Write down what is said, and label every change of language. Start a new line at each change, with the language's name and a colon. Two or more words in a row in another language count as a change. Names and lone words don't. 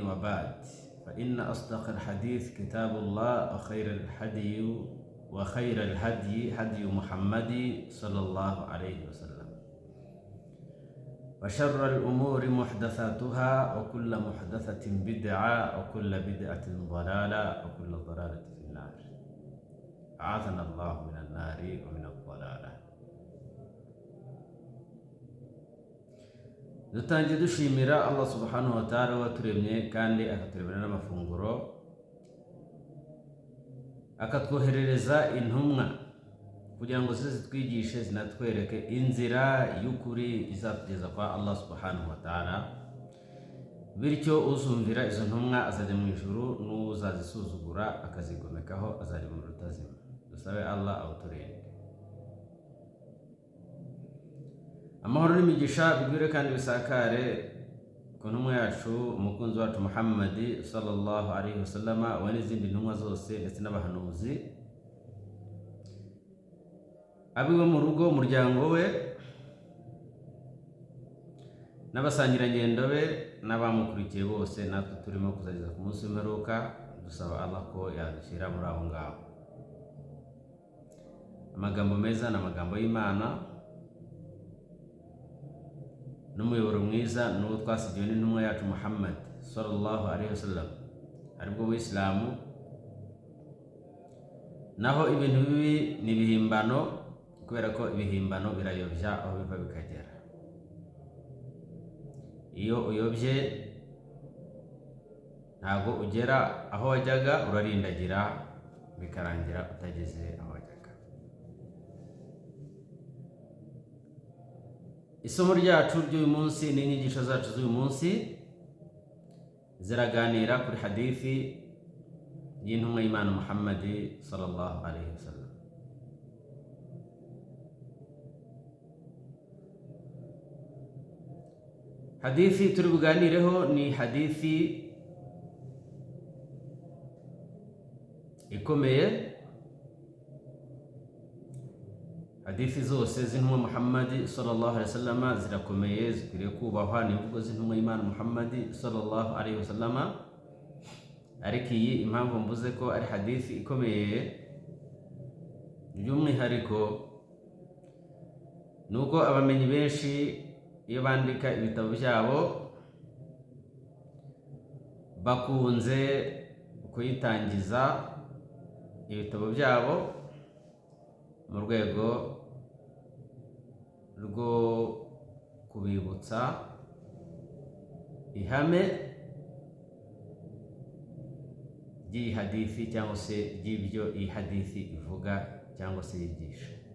Arabic: وبعد، فإن أصدق الحديث كتاب الله وخير الهدي هدي محمد صلى الله عليه وسلم، وشر الأمور محدثاتها وكل محدثة بدعة وكل بدعة ضلالة وكل ضلالة في النار. أعاذنا الله من النار ومن الضلالة.
Kinyarwanda: dutangiye dushimira Allah
Arabic: سبحانه وتعالى
Kinyarwanda: waturemye kandi akaturebera n'amafunguro, akatwoherereza intumwa kugira ngo zitwigishe zinatwereke inzira y'ukuri izatugeza kwa Allah
Arabic: سبحانه وتعالى.
Kinyarwanda: Bityo uzumvira izo ntumwa azajya mu ijuru, n'uzazisuzugura akazigomekaho azajya mu rutazima. Dusabe Allah awuturinde. Amahoro n'imigisha bigwire kandi bisakare ku ntumwa yacu umukunzi wacu Muhammad
Arabic: صلى الله عليه وسلم,
Kinyarwanda: we n'izindi ntumwa zose ndetse n'abahanuzi, abiwe mu rugo, umuryango we, n'abasangirangendo be n'abamukurikiye bose, natwe turimo kuzageza ku munsi w'imperuka. Dusaba Allah ko yadushyira muri aho ngaho. Amagambo meza n'amagambo y'Imana n'umuyoboro mwiza n'uwo twasigiwe n'intumwa yacu Muhammad
Arabic: صلى الله عليه وسلم,
Kinyarwanda: aribwo Uislamu. Naho ibintu bibi ni ibihimbano, kubera ko ibihimbano birayobya aho biva bikagera. Iyo uyobye ntabwo ugera aho wajyaga, urarindagira bikarangira utageze aho wajyaga. Isomo ryacu ry'uyu munsi n'inyigisho zacu z'uyu munsi ziraganira kuri hadithi y'intumwa y'Imana Muhammad
Arabic: صلى الله عليه وسلم.
Kinyarwanda: Hadithi turi buganireho ni hadithi ikomeye. Hadithi zose z'intumwa Muhammad
Arabic: صلى الله عليه وسلم
Kinyarwanda: zirakomeye, zikwiriye kubahwa. Ni imvugo z'intumwa y'Imana Muhammad
Arabic: صلى الله عليه وسلم,
Kinyarwanda: ariko iyi impamvu mvuze ko ari hadithi ikomeye by'umwihariko nuko abamenyi benshi iyo bandika ibitabo byabo bakunze kuyitangiza ibitabo byabo mu rwego rwo kubibutsa ihame ry'iyi hadithi cyangwa se ry'ibyo iyi hadithi ivuga cyangwa se yigisha.